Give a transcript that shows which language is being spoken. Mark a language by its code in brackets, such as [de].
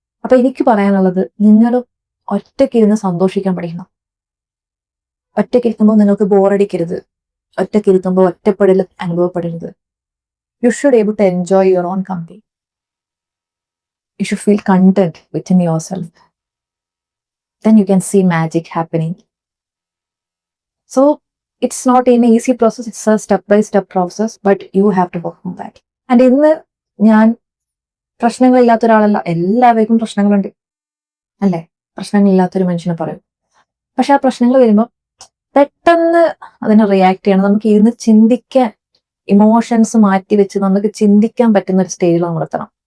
[ml] അപ്പൊ എനിക്ക് പറയാനുള്ളത്, നിങ്ങൾ ഒറ്റയ്ക്ക് ഇരുന്ന് സന്തോഷിക്കാൻ പഠിക്കണം. ഒറ്റയ്ക്ക് ഇരിക്കുമ്പോൾ നിങ്ങൾക്ക് ബോറടിക്കരുത്. ഒറ്റയ്ക്ക് ഇരിക്കുമ്പോൾ ഒറ്റപ്പെടൽ അനുഭവപ്പെടരുത്. [en] You should able to enjoy your own company. You should feel content within your self. Then you can see magic happening. So it's not an easy process, it's a step-by-step process, but you have to work on that. [ml] And ഇന്ന് ഞാൻ പ്രശ്നങ്ങളില്ലാത്ത ഒരാളല്ല. എല്ലാവർക്കും പ്രശ്നങ്ങളുണ്ട് അല്ലേ? പ്രശ്നങ്ങളില്ലാത്തൊരു മനുഷ്യനെ പറയും. പക്ഷെ ആ പ്രശ്നങ്ങൾ വരുമ്പോൾ പെട്ടെന്ന് അതിനെ റിയാക്ട് ചെയ്യണം. നമുക്ക് ഇരുന്ന് ചിന്തിക്കാൻ, ഇമോഷൻസ് മാറ്റി വെച്ച് നമുക്ക് ചിന്തിക്കാൻ പറ്റുന്ന ഒരു സ്റ്റേജിൽ നമ്മൾ എത്തണം.